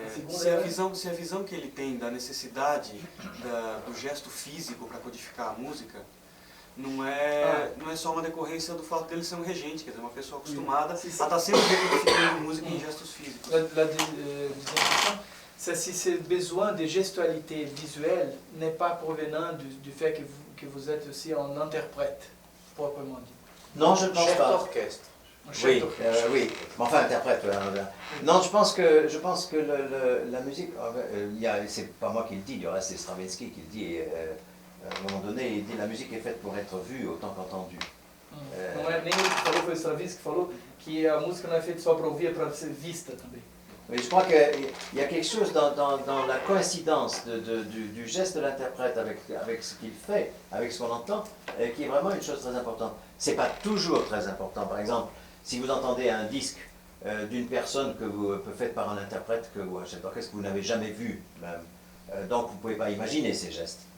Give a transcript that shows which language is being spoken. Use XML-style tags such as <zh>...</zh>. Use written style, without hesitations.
<pt>Se a visão que ele tem da necessidade do gesto físico para codificar a música não é só uma decorrência do fato dele ser um regente, quer dizer, uma pessoa acostumada a estar sempre decodificando música em gestos físicos.</pt> <fr>La distinction, c'est si ce besoin de gestualité visuelle n'est pas provenant du fait que vous êtes aussi un interprète, proprement dit. Non, je ne pense Chef pas. d'orchestre. Oui, oui. Mais enfin, interprète. Non, je pense que la musique, c'est pas moi qui le dis, du reste c'est Stravinsky qui le dit. À un moment donné, il dit la musique est faite pour être vue autant qu'entendue.</fr> <pt>Não é nem ele que falou, foi o Stravinsky que falou que a música não é feita só para ouvir, é para ser vista também.</pt> <fr>Mais je crois qu'il y a quelque chose dans la coïncidence du geste de l'interprète avec ce qu'il fait, avec ce qu'on entend, qui est vraiment une chose très importante. C'est pas toujours très important. Par exemple, si vous entendez un disque d'une personne faite par un interprète que vous achetez d'orchestre que vous n'avez jamais vu même, donc vous ne pouvez pas imaginer ces gestes.</fr>